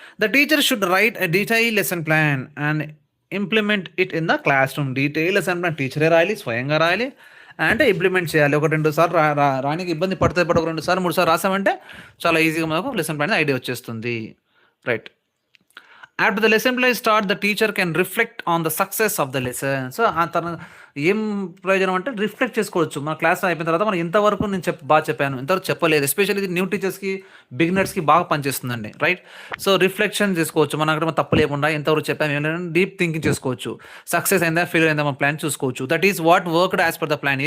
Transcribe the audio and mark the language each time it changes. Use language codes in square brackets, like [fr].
[en] The teacher should write a detail lesson plan and implement it in the classroom. [te] Detail lesson plan టీచరే రాయాలి, స్వయంగా రాయాలి, అంటే implement చేయాలి. 1-2 సార్లు రానికి ఇబ్బంది పడితే 2 సార్లు 3 సార్లు రాసామంటే చాలా ఈజీగా మనకు లెసన్ ప్లాన్ ఐడియా వచ్చేస్తుంది, right. [en] After the lesson plan start, the teacher can reflect on the success of the lesson. [te] So ఆ తర్వాత ఏం ప్రయోజనం అంటే రిఫ్లెక్ట్ చేసుకోవచ్చు. మన క్లాస్ అయిపోయిన తర్వాత మనం ఇంతవరకు నేను బాగా చెప్పాను, ఇంతవరకు చెప్పలేదు. ఎస్పెషల్లీ ఇది న్యూ టీచర్స్కి, బిగినర్స్కి బాగా పనిచేస్తుందండి, రైట్. సో రిఫ్లెక్షన్ చేసుకోవచ్చు, మన అక్కడ తప్పు లేకుండా ఎంతవరకు చెప్పాము ఏమైనా డీప్ థింకింగ్ చేసుకోవచ్చు. సక్సెస్ అయిందా, ఫెయిల్ అయిందా మన ప్లాన్ చూసుకోవచ్చు. [en] That is what worked as per the plan.